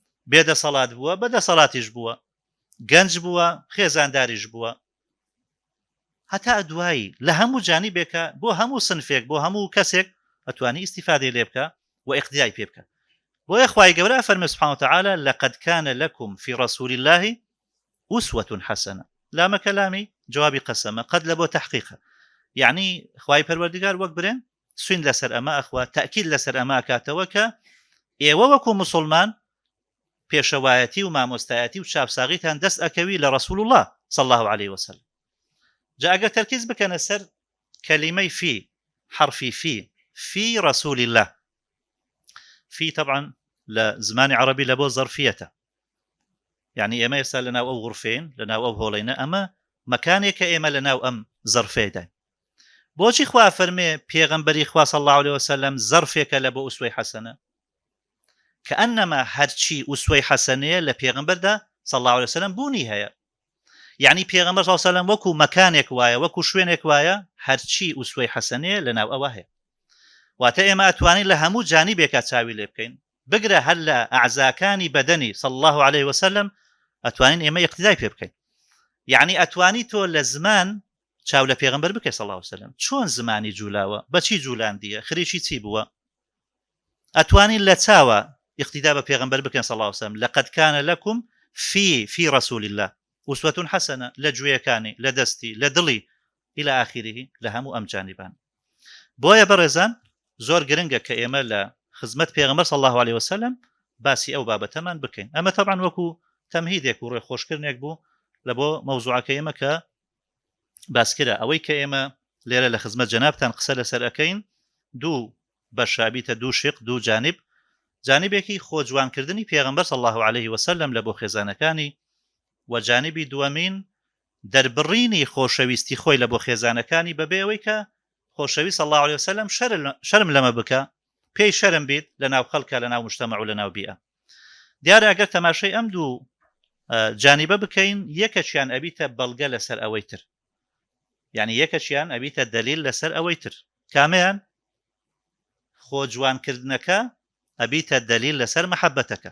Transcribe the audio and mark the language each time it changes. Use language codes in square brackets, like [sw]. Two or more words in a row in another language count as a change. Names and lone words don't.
[ckb] بێدەسەڵات بووە بەدەسەڵاتیش بووە گەنج بووە خێزانداریش بووە هەتا دوایی لە هەموو جانیبێکە بۆ هەموو سنفێک بۆ هەموو کەسێک ئەتوانی ئیستیفادەی لێ بکە و ئیقتیدای پێ بکە. بۆیە خوای گەورە فەرمێ [ar] سبحانه وتعالى لقد كان لكم في رسول الله أسوة حسنة. [ckb] لامە کەلامی جوابی قەسەمە قەد لە بۆ تحقیقە، یعنی خوای پەروەردگار وەک برێن سوین لەسەر ئەمە ئەخوا تەکید لەسەر ئەمە کاتەوە کە ئێوە وەکو مسلمان پێشەوایەتی و مامۆستایەتی و چاپساغیتان دەست ئەکەوی لە [ar] رسول الله صلى الله عليه وسلم. [ckb] جا ئەگەر تەرکیز بکەنە سەر کەلیمەی في حرفی [ar] في رسول الله. [ckb] في طبعا لزمان عربي لبو ظرفيته، يعني ئێمە ئێستا لەناو ئەو غورفێن لەناو ئەو هۆڵینە ئەمە مەکانێکە ئێمە لەناو ئەم زەرفێدا. بۆچی خوا فەرمێ پێغەمبەری خوا [ar] صلى الله عليه وسلم [ckb] زەرفێکە لە بۆ ئوسوەی حەسەنە، كأنما هەرچی ئوسوەی حەسەنەیە لە پێغەمبەردا [ar] صلى الله عليه وسلم [ckb] بوونی هەیە. يعني پێغەمبەر [ar] صلى الله عليه وسلم [ckb] وەکو مەکانێک وایە وەکو شوێنێک وایە هەرچی ئوسوەی حەسەنەیە لەناو ئەوە هەیە. واتە ئێمە ئەتوانین لە هەموو جانیبێکە چاوی لێ بکەین، بگرە هەر لە ئەعزاکانی بەدەنی [ar] صلى الله عليه وسلم [ckb] ئەتوانین ئێمە اقتیدای پێ بکەین. يعني ئەتوانی تۆ لە زمان چاو لە پێغەمبەر بکەی [ar] صلى الله عليه وسلم. [ckb] چۆن زمانی جولاوە، بەچی جولاندیە، خریشی چی بووە. ئەتوانین لە چاوە اقتدا بە پێغەمبەر بکەین [ar] صلى الله عليه وسلم. لقد كان لكم في رسول الله أسوة حسنة [ckb] لە گوێیەکانی لە دەستی لە دڵی [ar] إلى آخره [ckb] لە هەموو ئەم جانیبان. بۆیە بەڕێزان زۆر گرنگە کە ئێمە لە خزمەت پێغەمبەر [ar] صلى الله عليه وسلم [ckb] باسی ئەو بابەتەمان بکەین. ئەمە طبعا وەکو تەمهیدێک و ڕێخۆشکردنێک بوو لە بۆ مەوزوعەکە ئێمە کە باسکرە ئەوەی کە ئێمە لێرە لە خزمەت جەنابتان قسە لەسەر ئەەکەین دوو بەشابیتە دوو شق دوو جانب. جانبێکی خۆجوانکردنی پێغەمبەر [ar] صلى الله عليه وسلم [ckb] لە بۆ خێزانەکانی و جانبی دووەمین دەربڕینی خۆشەویستی خۆی لە بۆ خێزانەکانی بەبێەوەی کە خۆشەویست [ar] صلى الله عليه وسلم [ckb] شەرم لەمە بکە، پێی شەرم بیت لە ناو خەڵکە لە ناو مجتەمع و لە ناو بیئە. دیارە ئەگەر تەماشای ئەم دوو جانیبە بکەین یەکەشیان ئەبیتە بەڵگە لەسەر ئەوەی تر، یعنی یەکەشیان ئەبیتە دەلیل لەسەر ئەوەی تر. کامیان خۆجوانکردنەکە ئەبیتە دەلیل لەسەر مەحەبەتەکە.